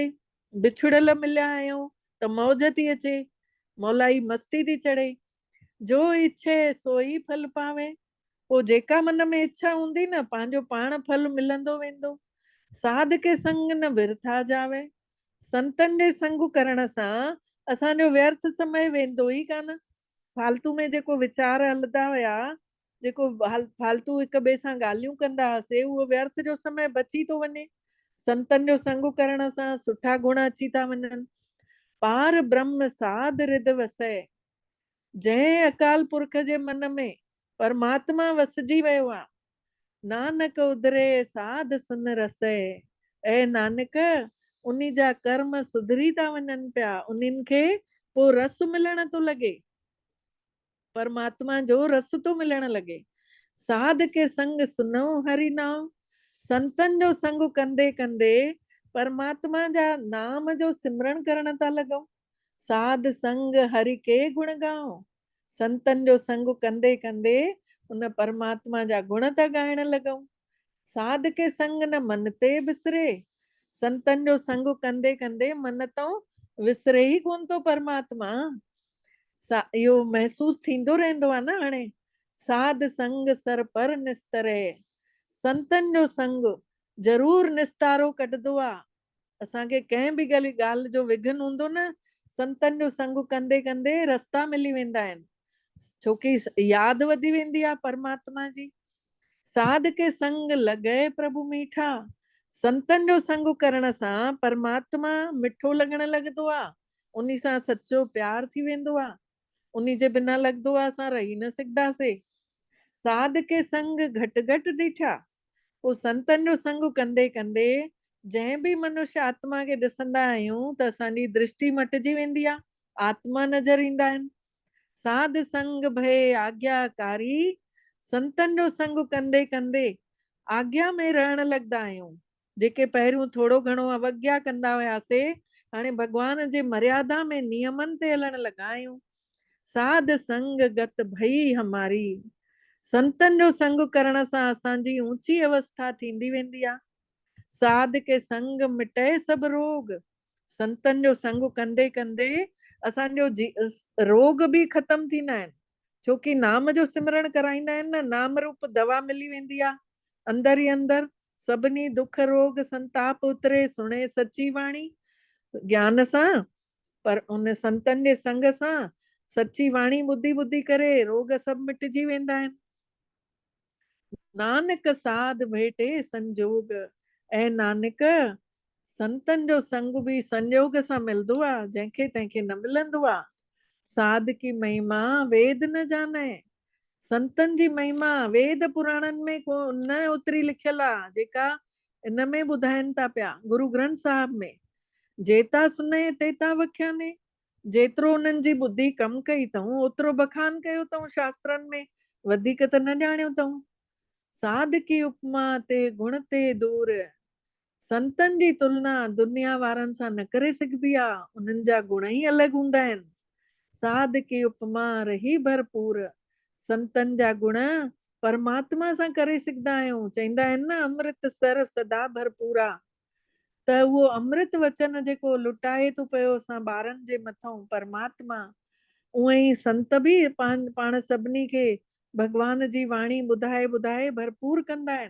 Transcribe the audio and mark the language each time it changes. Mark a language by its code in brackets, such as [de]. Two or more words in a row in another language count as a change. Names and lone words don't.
[sd] बिछड़ल मिलिया आहियूं त मौज थी अचे, मौलाई मस्ती थी चढ़े। [pa] ਜੋ ਇੱਛੇ ਸੋਈ ਫਲ ਪਾਵੇ, [sd] पोइ जेका मन में इच्छा हूंदी न पंहिंजो पाण फल मिलंदो वेंदो। [pa] ਸਾਧ ਕੇ ਸੰਗ ਨ ਬਿਰਥਾ ਜਾਵੇ, [sd] संतन जे संग करण सां असांजो व्यर्थ समय वेंदो ई कान। फालतू में जेको वीचार हलंदा हुया, जेको फालतू हिक ॿिए सां ॻाल्हियूं कंदा हुआसीं, उहो व्यर्थ जो समय बची थो वञे। संतन जो संग करण सां सुठा गुण अची था वञनि। [pa] ਪਾਰ ਬ੍ਰਹਮ ਸਾਧ ਰਿਦ ਵਸੈ, [sd] जंहिं अकाल पुरख जे मन में परमात्मा वसजी वियो आहे, [pa] ਨਾਨਕ ਉਧਰੇ ਸਾਧ ਸੁਨ ਰਸੈ। [sd] ऐं नानक उन्ही जा कर्म सुधरी था वञनि पिया, उन्हनि खे पोइ रस मिलण थो लॻे, परमात्मा जो रस तो मिलण लगे। [pa] ਸਾਧ ਕੇ ਸੰਗ ਸੁਨੋ ਹਰਿ ਨਾਮ, [sd] संतन जो संग कंदे कंदे परमात्मा जा नाम जो सिमरन करण था लॻो। [pa] ਸਾਧ ਸੰਗ ਹਰਿ ਕੇ ਗੁਣ ਗਾਓ, [sd] संतन जो संग कंदे कंदे उन परमात्मा जा गुण था ॻाइण लॻो। [pa] ਸਾਧ ਕੇ ਸੰਗ ਨ ਮਨ ਤੇ ਬਿਸਰੇ, [sd] संतन जो संग कंदे कंदे मन तो विसरे ही कोन तो परमात्मा। इहो महसूस थींदो रहंदो आहे न। हाणे [pa] ਸਾਧ ਸੰਗ ਸਰ ਪਰ ਨਿਸਤਰੇ, [sd] संतन जो संग जरूर निस्तारो कढंदो आहे। असांखे कंहिं बि ॻाल्हि जो विघन हूंदो न, संतन जो संग कंदे कंदे रस्ता मिली वेंदा आहिनि, छोकी यादि वधी वेंदी आहे परमात्मा जी। [pa] ਸਾਧ ਕੇ ਸੰਗ ਲਗੇ ਪ੍ਰਭੁ ਮੀਠਾ, [sd] संतन जो संग करण सां परमात्मा मिठो लॻण लॻंदो आहे, उन सां सचो प्यार थी वेंदो आहे। उन्ही जे बिना लॻंदो आहे असां रही न सघंदासीं। [pa] ਸਾਧ ਕੇ ਸੰਗ ਘਟਿ ਘਟਿ ਡਿਠਾ, [sd] पोइ संतन जो संग कंदे कंदे जंहिं बि मनुष्य आत्मा खे ॾिसंदा आहियूं त असांजी दृष्टि मटिजी वेंदी आहे, आत्मा नज़र ईंदा आहिनि। [pa] ਸਾਧ ਸੰਗ ਭਯ ਆਗਿਆਕਾਰੀ, [sd] संतन जो संग कंदे कंदे आज्ञा में रहण लगदा आहियूं। जेके पहिरियों थोड़ो घणो अवज्ञा कंदा हुआसीं, हाणे भगवान जे मर्यादा में नियमन ते हलण लगा आहियूं। [pa] ਸਾਧ ਸੰਗ ਗਤ ਭਈ ਹਮਾਰੀ, [sd] संतन जो संग करण सां असांजी ऊंची अवस्था थींदी वेंदी आहे। [pa] ਸਾਧ ਕੇ ਸੰਗ ਮਿਟੇ ਸਬ ਰੋਗ, [sd] संतन जो संग कंदे कंदे असांजो रोग भी खत्म थींदा आहिनि। छोकी नाम जो सिमरण कराईंदा आहिनि न, नाम रूप दवा मिली वेंदी आहे अंदर ई अंदर। सभिनी दुख रोग संताप उतरे, सुणे सची वाणी ज्ञान सां। पर उन संतन जे संग सां सची वाणी ॿुधी ॿुधी करे रोग सब मिटजी वेंदा आहिनि। [pa] ਨਾਨਕ ਸਾਧ ਭੇਟੇ ਸੰਜੋਗ, [sd] ऐं नानक संतन जो संग भी संयोग सां मिलंदो आहे, जंहिंखे तंहिंखे न मिलंदो आहे। [pa] ਸਾਧ ਕੀ ਮਹਿਮਾ ਵੇਦ ਨ ਜਾਨੇ, [sd] संतन जी महिमा वेद पुराणन में को न उतरी लिखियल आहे, जेका इन में ॿुधाइनि था पिया गुरु ग्रंथ साहिब में। [pa] ਜੇਤਾ ਸੁਨੇ ਤੇਤਾ ਵਖਿਆਨੇ, [sd] जेतिरो उन्हनि जी ॿुधी कम कई अथऊं ओतिरो बखान कयो अथऊं शास्त्रनि में, वधीक त न ॼाणियो अथऊं। [pa] ਸਾਧ ਕੀ ਉਪਮਾ ਤੇ ਗੁਣ ਤੇ ਦੂਰ, [sd] संतन जी तुलना दुनिया वारनि सां न करे सघिबी आहे, उन्हनि जा गुण ई अलॻि हूंदा आहिनि। [pa] ਸਾਧ ਕੀ ਉਪਮਾ ਰਹੀ ਭਰਪੂਰ, [sd] संतन जा गुण परमात्मा सां करे सघंदा आहियूं। चवंदा आहिनि न [pa] ਅੰਮ੍ਰਿਤ ਸਰ ਸਦਾ ਭਰਪੂਰਾ, [sd] त उहो अमृत वचन जेको लुटाए थो पियो असां ॿारनि जे मथां परमात्मा, उअं ई संत बि पाण सभिनी खे भगवान जी वाणी ॿुधाए ॿुधाए भरपूर कंदा आहिनि।